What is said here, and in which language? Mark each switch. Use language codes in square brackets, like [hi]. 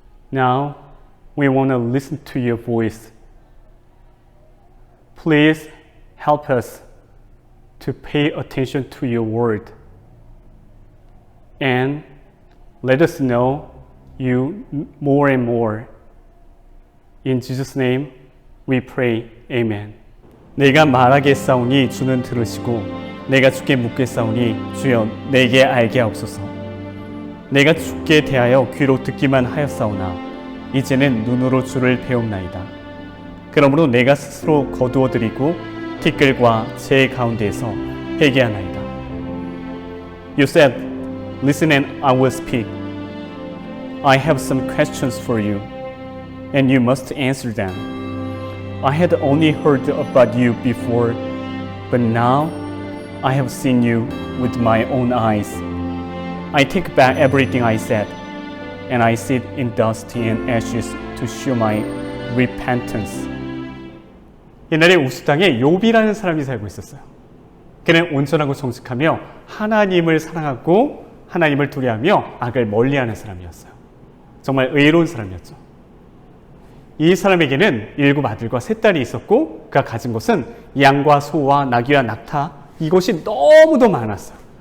[en] Now, we want to listen to your voice. Please help us to pay attention to your word. And let us know you more and more. In Jesus' name, we pray. Amen. [ko] 내가 말하겠사오니 주는 들으시고 내가 주께 묻겠사오니 주여 내게 알게 하옵소서. 내가 주께 대하여 귀로 듣기만 하였사오나 이제는 눈으로 주를 배움나이다. 그러므로 내가 스스로 거두어드리고 티끌과 재 가운데에서 회개하나이다. [en] You said, listen and I will speak. I have some questions for you, and you must answer them. I had only heard about you before, but now I have seen you with my own eyes. I take back everything I said, and I sit in dust and ashes to show my repentance. [ko] 옛날에 우스 땅에 욥이라는 사람이 살고 있었어요. 그는 온전하고 정직하며 하나님을 사랑하고 하나님을 두려워하며 악을 멀리하는 사람이었어요. 정말 의로운 사람이었죠. 이 사람에게는 7 아들과 3 딸이 있었고 그가 가진 것은 양과 소와 나귀와 낙타, 이것이 너무도 많았어요.